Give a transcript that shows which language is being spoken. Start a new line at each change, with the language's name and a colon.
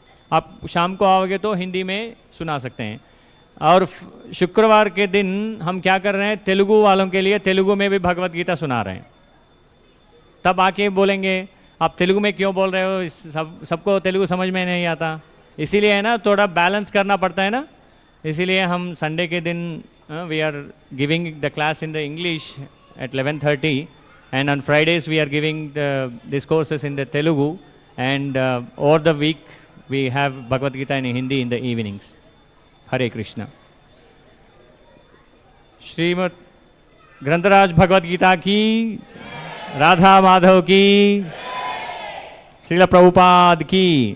Hindi: आप शाम को आओगे तो हिंदी में सुना सकते हैं। और शुक्रवार के दिन हम क्या कर रहे हैं, तेलुगु वालों के लिए तेलुगु में भी भगवत गीता सुना रहे हैं। तब आके बोलेंगे आप तेलुगु में क्यों बोल रहे हो, सबको तेलुगु समझ में नहीं आता, इसीलिए है ना, थोड़ा बैलेंस करना पड़ता है ना। इसीलिए हम संडे के दिन
English: We are giving the class in the English at 11:30, and on Fridays we are giving these courses in the Telugu, and over the week we have Bhagavad Gita in Hindi in the evenings. Hare Krishna.
Hindi: Shrimad ग्रंथराज Bhagavad Gita की, राधा माधव की, श्रील प्रभुपाद की।